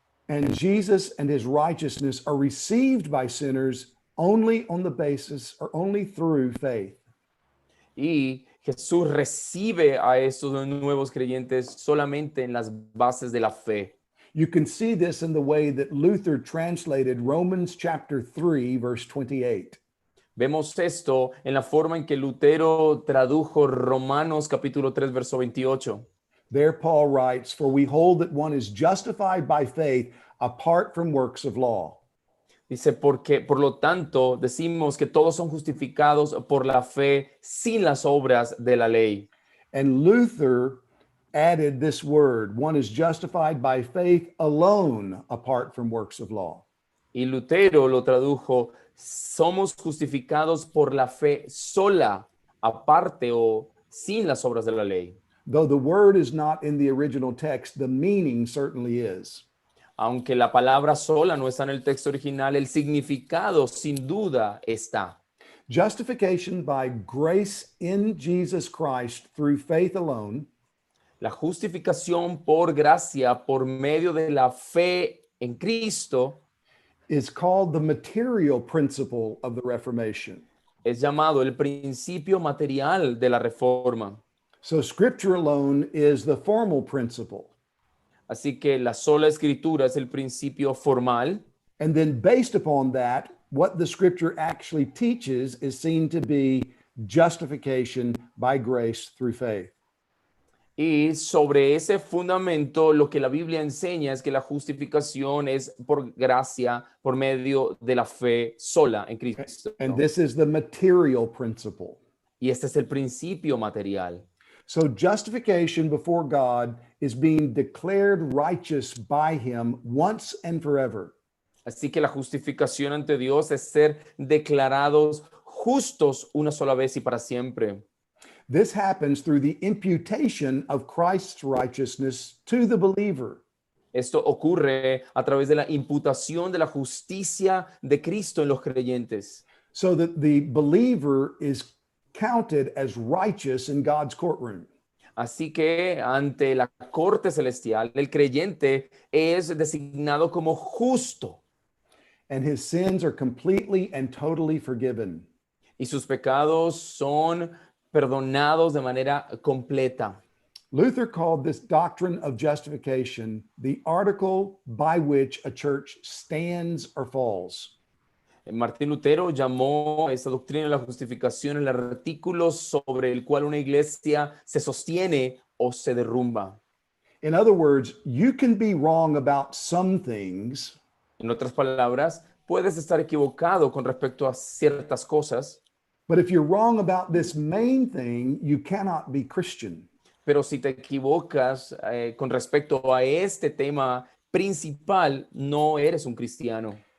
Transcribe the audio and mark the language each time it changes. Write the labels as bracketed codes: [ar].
[en] And Jesus and his righteousness are received by sinners only on the basis or only through faith. [es] Y Jesús recibe a estos nuevos creyentes solamente en las bases de la fe. [en] You can see this in the way that Luther translated Romans chapter 3, verse 28. [es] Vemos esto en la forma en que Lutero tradujo Romanos capítulo 3, verso 28. [en] There, Paul writes, "For we hold that one is justified by faith apart from works of law." [es] Dice, porque por lo tanto decimos que todos son justificados por la fe sin las obras de la ley. [en] And Luther added this word, one is justified by faith alone apart from works of law. [es] Y Lutero lo tradujo, somos justificados por la fe sola, aparte o sin las obras de la ley. [en] Though the word is not in the original text, the meaning certainly is. [es] Aunque la palabra sola no está en el texto original, el significado sin duda está. [en] Justification by grace in Jesus Christ through faith alone [es] La justificación por gracia, por medio de la fe en Cristo, [en] is called the material principle of the Reformation. [es] es llamado el principio material de la Reforma. [en] So scripture alone is the formal principle. [es] Así que la sola escritura es el principio formal. [en] And then based upon that, what the scripture actually teaches is seen to be justification by grace through faith. [es] Y sobre ese fundamento, lo que la Biblia enseña es que la justificación es por gracia, por medio de la fe sola en Cristo. [en] And this is the material principle. [es] Y este es el principio material. [en] So justification before God is being declared righteous by him once and forever. [es] Así que la justificación ante Dios es ser declarados justos una sola vez y para siempre. [en] This happens through the imputation of Christ's righteousness to the believer. [es] Esto ocurre a través de la imputación de la justicia de Cristo en los creyentes. [en] So that the believer is counted as righteous in God's courtroom. [es] Así que ante la corte celestial, el creyente es designado como justo [en] And his sins are completely and totally forgiven. [es] y sus pecados son perdonados de manera completa. [en] Luther called this doctrine of justification the article by which a church stands or falls. [es] Martín Lutero llamó esta doctrina de la justificación el artículo sobre el cual una iglesia se sostiene o se derrumba. [en] In other words, you can be wrong about some things, [es] En otras palabras, puedes estar equivocado con respecto a ciertas cosas, [en] but if you're wrong about this main thing, you cannot be Christian. [es] pero si te equivocas con respecto a este tema principal, no eres un cristiano.